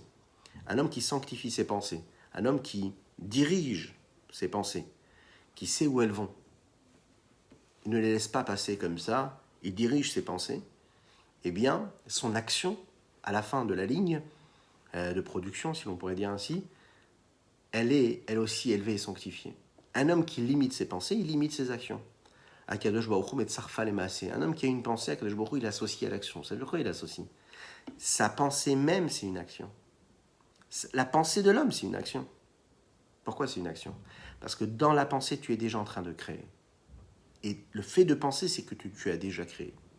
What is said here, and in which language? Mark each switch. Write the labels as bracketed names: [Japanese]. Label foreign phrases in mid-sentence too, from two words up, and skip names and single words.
[French] Un homme qui sanctifie ses pensées, un homme qui dirige ses pensées, qui sait où elles vont, il ne les laisse pas passer comme ça, il dirige ses pensées, eh bien, son action, à la fin de la ligne de production, si l'on pourrait dire ainsi, elle est, elle aussi, élevée et sanctifiée. Un homme qui limite ses pensées, il limite ses actions. [Hebrew] הקדוש ברוך הוא מצרפה למעשה. [French] Un homme qui a une pensée, [Hebrew] הקדוש ברוך הוא, [French] il associe à l'action. Vous savez pourquoi il associe? Sa pensée même, c'est une action. La pensée de l'homme, c'est une action. Pourquoi c'est une action? Parce que dans la pensée, tu es déjà en train de créer. Et le fait de penser, c'est que tu as déjà créé.